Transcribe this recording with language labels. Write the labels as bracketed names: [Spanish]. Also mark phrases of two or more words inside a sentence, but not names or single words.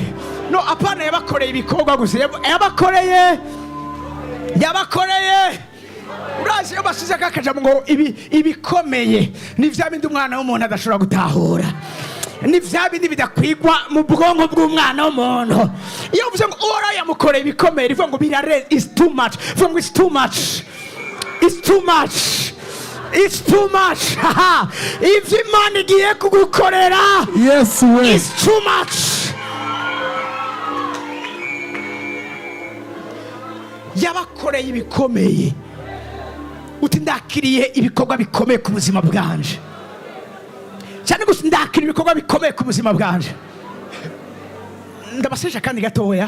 [Rundi] No, apana yabakoreye ibikorwa gusa, yabakoreye. Urazi iyo basize kakajambo ngo ibikomeye ni vya bindi umwana w'umuntu adashobora gutahura. Ni vya bindi bidakwigwa mu bwonko bw'umwana w'umuntu. Iyo uvuze ngo uhoraho yamukoreye ibikomeye, ivuga ngo birare, [English] is too much. [Rundi] Ivuga ngo [English] it's too much. It's too much. [Rundi] If Imana igiye kugukorera, [English] yes we, it's too much. [Rundi] Yabakoreye ibikomeye. Uti ndakiriye ibikorwa bikomeye ku buzima bwanje. Cyane gusa ndakiriye ibikorwa bikomeye ku buzima bwanje. Ndabasesha kandi gatoya.